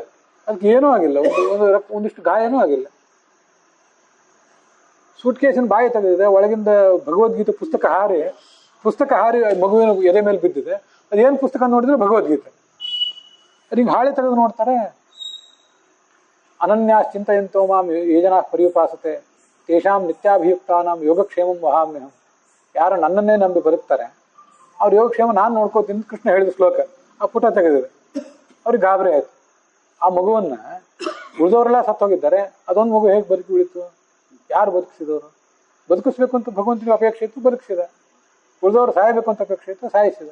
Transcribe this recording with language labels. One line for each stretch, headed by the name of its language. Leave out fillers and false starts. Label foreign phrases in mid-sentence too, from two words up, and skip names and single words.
Kannada: ಅದಕ್ಕೆ ಏನೂ ಆಗಿಲ್ಲ, ಒಂದಿಷ್ಟು ಗಾಯನೂ ಆಗಿಲ್ಲ. ಸೂಟ್ ಕೇಸಿನ ಬಾಯಿ ತೆಗೆದಿದೆ, ಒಳಗಿಂದ ಭಗವದ್ಗೀತೆ ಪುಸ್ತಕ ಹಾರಿ ಮಗುವಿನ ಎದೆ ಮೇಲೆ ಬಿದ್ದಿದೆ. ಅದೇನು ಪುಸ್ತಕ ನೋಡಿದ್ರೆ ಭಗವದ್ಗೀತೆ. ಅದು ಹಿಂಗೆ ಹಾಳೆ ತೆಗೆದು ನೋಡ್ತಾರೆ.
Sanskrit: ಅನನ್ಯಾಸ್ ಚಿಂತಯಂತೋ ಮಾಂ ಯೇ ಜನಾ ಪರ್ಯುಪಾಸತೆ ತೇಷಾಂ ನಿತ್ಯಾಭಿಯುಕ್ತಾನಾಂ ಯೋಗಕ್ಷೇಮಂ ವಹಾಮ್ಯಹಂ.
Kannada: ಯಾರು ನನ್ನನ್ನೇ ನಂಬಿ ಬದುಕ್ತಾರೆ ಅವ್ರ ಯೋಗಕ್ಷೇಮ ನಾನು ನೋಡ್ಕೋತೀನಿ ಕೃಷ್ಣ ಹೇಳಿದ ಶ್ಲೋಕ. ಆ ಪುಟ ತೆಗೆದಿದೆ. ಅವ್ರಿಗೆ ಗಾಬರಿ ಆಯ್ತು. ಆ ಮಗುವನ್ನ ಉಳಿದವರೆಲ್ಲ ಸತ್ತೋಗಿದ್ದಾರೆ, ಅದೊಂದು ಮಗು ಹೇಗೆ ಬದುಕಿ ಉಳಿತು? ಯಾರು ಬದುಕಿಸಿದವರು? ಬದುಕಿಸ್ಬೇಕು ಅಂತ ಭಗವಂತನಿಗೆ ಅಪೇಕ್ಷೆ ಇತ್ತು, ಬದುಕಿಸಿದ. ಉಳಿದವರು ಸಾಯಬೇಕು ಅಂತ ಅಪೇಕ್ಷೆ ಇತ್ತು, ಸಾಯಿಸಿದ.